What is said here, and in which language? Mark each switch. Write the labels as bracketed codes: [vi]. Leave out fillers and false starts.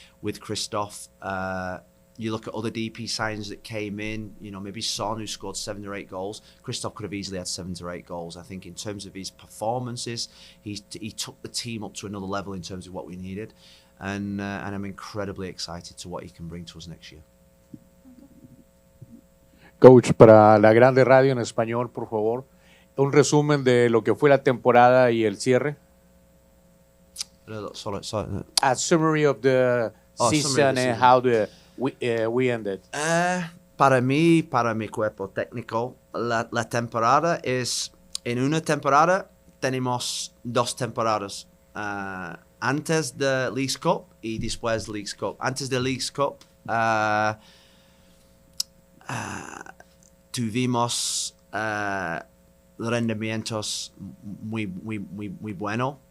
[en] With Christoph, you look at other DP signs that came in, you know, maybe Son, who scored 7 or 8 goals. Christoph could have easily had 7 to 8 goals. I think in terms of his performances, he took the team up to another level in terms of what we needed. And I'm incredibly excited to what he can bring to us next year. [es] Coach, para la Grande Radio en español, por favor, un resumen de lo que fue la temporada y el cierre. [en] A summary of the season and how we ended. [es] Para mi cuerpo técnico, la temporada es, en una temporada tenemos 2 temporadas. Antes de Leagues Cup y después de Leagues Cup. Antes de Leagues Cup tuvimos rendimientos muy buenos.